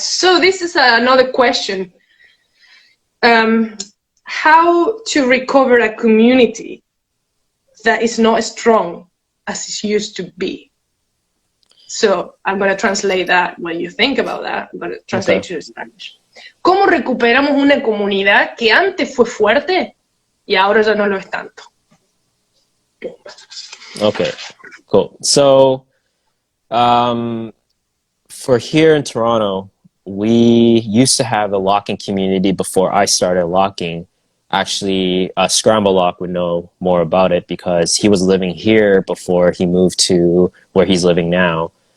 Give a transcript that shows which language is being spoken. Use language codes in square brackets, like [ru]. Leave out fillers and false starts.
[en] So this is another question. How to recover a community that is not as strong as it used to be. So I'm going to translate that when you think about that. I'm going to translate to Spanish. [es] ¿Cómo recuperamos una comunidad que antes fue fuerte y ahora ya no lo es tanto? [en] Okay, cool. So for here in Toronto, we used to have a locking community before I started locking. Actually, Scramble Lock would know more about it, because he was living here before he moved to where he's living now.